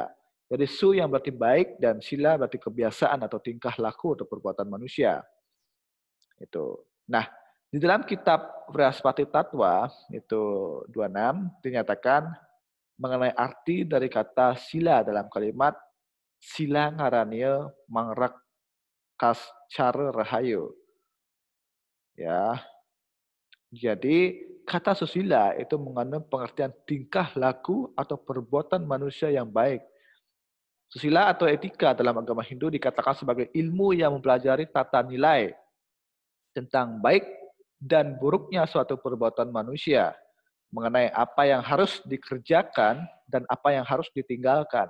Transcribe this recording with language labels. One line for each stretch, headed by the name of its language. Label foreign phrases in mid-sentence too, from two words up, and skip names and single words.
Indonesian: Jadi su yang berarti baik dan sila berarti kebiasaan atau tingkah laku atau perbuatan manusia. Itu. Nah, di dalam kitab Vrihaspati Tatwa itu 26 dinyatakan mengenai arti dari kata sila dalam kalimat
Kawi: sila ngarania mangrak kascara rahayu.
Indonesian: Ya. Jadi kata susila itu mengandung pengertian tingkah laku atau perbuatan manusia yang baik. Susila atau etika dalam agama Hindu dikatakan sebagai ilmu yang mempelajari tata nilai tentang baik dan buruknya suatu perbuatan manusia, mengenai apa yang harus dikerjakan dan apa yang harus ditinggalkan.